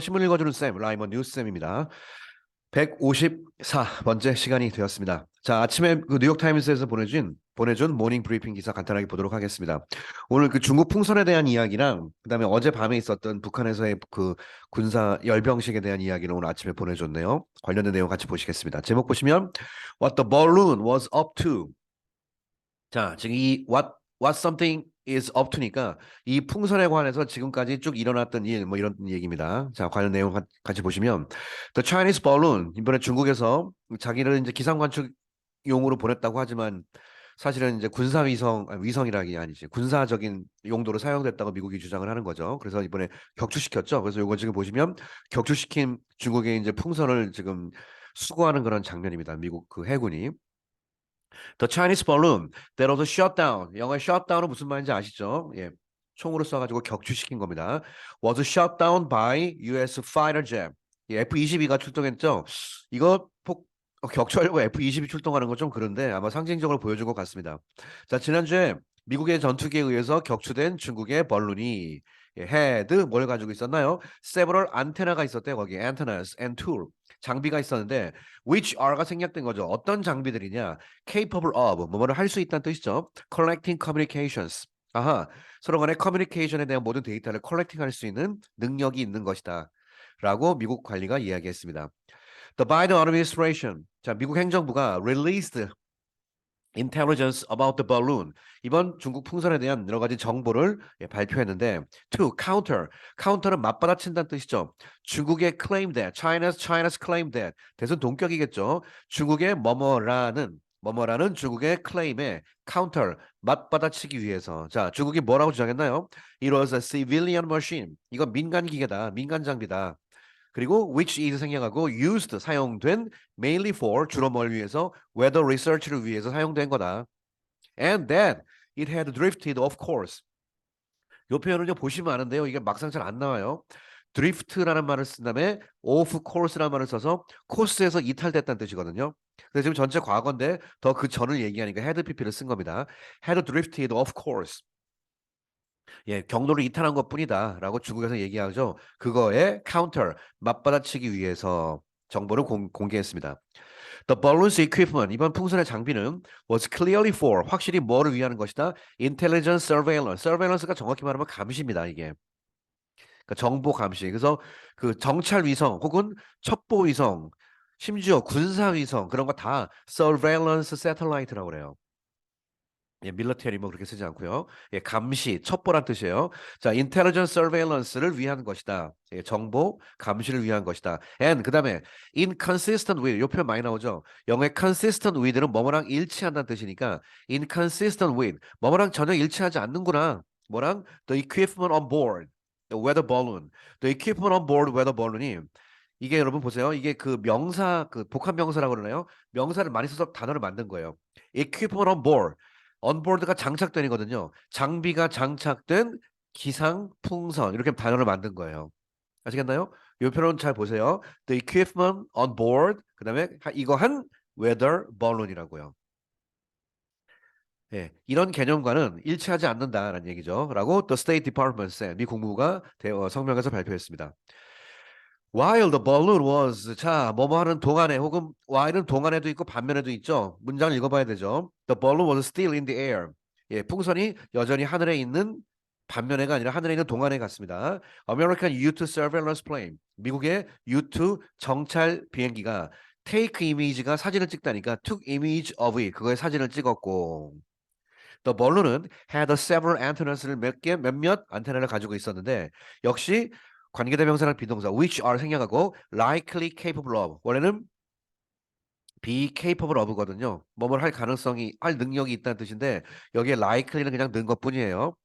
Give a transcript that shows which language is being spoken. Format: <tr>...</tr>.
<ko>신문 읽어주는 쌤, 라이먼 뉴스쌤입니다. 154번째 시간이 되었습니다. 자, 아침에 그 뉴욕타임스에서 보내준 모닝 브리핑 기사 간단하게 보도록 하겠습니다. 오늘 그 중국 풍선에 대한 이야기랑 그다음에 어젯밤에 있었던 북한에서의 그 군사 열병식에 대한 이야기를 오늘 아침에 보내줬네요. 관련된 내용 같이 보시겠습니다. 제목 보시면</ko> <en>What the balloon was up to.</en> <ko>자, 지금 이</ko> <en>what something is up to</en> <ko>니까 이 풍선에 관해서 지금까지 쭉 일어났던 일, 뭐 이런 얘기입니다. 자, 관련 내용 같이 보시면</ko> <en>The Chinese balloon</en> <ko>이번에 중국에서 자기를 이제 기상 관측용으로 보냈다고 하지만 사실은 이제 군사 위성 위성이라기 아니지 군사적인 용도로 사용됐다고 미국이 주장을 하는 거죠. 그래서 이번에 격추시켰죠. 그래서 요거 지금 보시면 격추시킨 중국의 이제 풍선을 지금 수거하는 그런 장면입니다. 미국 그 해군이.</ko> <en>The Chinese balloon that was shot down.</en> <ko>영어의 shot down은 무슨 말인지 아시죠? 예. 총으로 쏴가지고 격추시킨 겁니다.</ko> <en>Was shot down by US fighter jet.</en> <ko>예, F-22가 출동했죠. 이거 격추하려고 F-22 출동하는 건 좀 그런데 아마 상징적으로 보여준 것 같습니다. 자, 지난주에 미국의 전투기에 의해서 격추된 중국의 벌룬이 헤드 뭘 가지고 있었나요? several 안테나가 있었대요. 거기</ko> <en>antennas and tool</en> <ko>장비가 있었는데</ko> <en>which are</en> <ko>가 생략된 거죠. 어떤 장비들이냐?</ko> <en>capable of</en> <ko>뭐뭐를 할 수 있다는 뜻이죠.</ko> <en>collecting communications.</en> <ko>아하, 서로 간의 커뮤니케이션에 대한 모든 데이터를 컬렉팅할 수 있는 능력이 있는 것이다. 라고 미국 관리가 이야기했습니다.</ko> <en>The Biden administration,</en> <ko>자, 미국 행정부가</ko> <en>released intelligence about the balloon.</en> <ko>이번 중국 풍선에 대한 여러 가지 정보를 발표했는데</ko> <en>to counter</en> <ko>는 맞받아친다는 뜻이죠. 중국의</ko> <en>claim that, China's claim that.</en> <ko>대선 동격이겠죠. 중국의 뭐뭐라는 중국의 claim에 counter 맞받아치기 위해서. 자, 중국이 뭐라고 주장했나요?</ko> <en>It was a civilian machine.</en> <ko>이건 민간 기계다. 민간 장비다. 그리고</ko> <en>which is</en> <ko>생략하고 used 사용된</ko> <en>mainly for</en> <ko>주로 뭘 위해서</ko> <en>weather research</en> <ko>를 위해서 사용된 거다.</ko> <en>And that it had drifted of course.</en> <ko>이 표현을 좀 보시면 아는데요. 이게 막상 잘 안 나와요. drift라는 말을 쓴 다음에</ko> <en>off course</en> <ko>라는 말을 써서 코스에서 이탈됐다는 뜻이거든요. 근데 지금 전체 과거인데 더 그 전을 얘기하니까 had pp를 쓴 겁니다.</ko> <en>had drifted off course.</en> <ko>예, 경로를 이탈한 것뿐이다라고 중국에서 얘기하죠. 그거에 counter 맞받아치기 위해서 정보를 공개했습니다.</ko> <en>The balloon's equipment</en> <ko>이번 풍선의 장비는</ko> <en>was clearly for</en> <ko>확실히 뭐를 위한 것이다.</ko> <en>Intelligence surveillance.</en> <ko>surveillance가 정확히 말하면 감시입니다. 이게 그러니까 정보 감시. 그래서 그 정찰 위성 혹은 첩보 위성 심지어 군사 위성 그런 거 다</ko> <en>surveillance satellite</en> <ko>라고 그래요. 예, 밀러테리 뭐 그렇게 쓰지 않고요. 예, 감시, 첩보란 뜻이에요. 자,</ko> <en>intelligence surveillance</en> <ko>를 위한 것이다. 예, 정보 감시를 위한 것이다. And 그다음에</ko> <en>inconsistent with</en> <ko>요 표현 많이 나오죠. 영어의</ko> <en>consistent with</en> <ko>는 뭐뭐랑 일치한다는 뜻이니까 inconsistent with 뭐뭐랑 전혀 일치하지 않는구나. 뭐랑</ko> <en>the equipment on board the weather balloon. the equipment on board weather balloon이</en> <ko>이게 여러분 보세요. 이게 그 명사 그 복합 명사라고 그러나요? 명사를 많이 써서 단어를 만든 거예요.</ko> <en>equipment on board</en> <ko>언보드가 장착된이거든요. 장비가 장착된 기상 풍선 이렇게 단어를 만든 거예요. 아시겠나요? 이 표현 잘 보세요.</ko> <en>The equipment on board</en> <ko>그다음에 이거 한</ko> <en>weather balloon이라고요.</en> <ko>예, 이런 개념과는 일치하지 않는다라는 얘기죠. 라고</ko> <en>The State Department said.</en> <ko>미 국무부가 성명에서 발표했습니다.</ko> <en>While the balloon was</en> <ko>자 뭐뭐 하는 동안에 혹은 while은 동안에도 있고 반면에도 있죠. 문장을 읽어봐야 되죠.</ko> <en>The balloon was still in the air.</en> <ko>예, 풍선이 여전히 하늘에 있는 반면에가 아니라 하늘에 있는 동안에 갔습니다.</ko> <en>American U-2 surveillance plane.</en> <ko>미국의 U-2 정찰 비행기가</ko> <en>take image</en> <ko>가 사진을 찍다니까</ko> <en>took image of it.</en> <ko>그거의 사진을 찍었고</ko> <en>The balloon</en> <ko>은</ko> <en>had several antennas</en> <ko>를 몇몇 안테나를 가지고 있었는데 역시 관계대명사랑 비동사</ko> <en>which are</en> <ko>생략하고</ko> <en>likely capable of</en> <ko>원래는</ko> <en>be capable of</en> <ko>거든요. 뭐뭘 할 가능성이 할 능력이 있다는 뜻인데 여기에 likely는 그냥 넣은 것뿐이에요.</ko>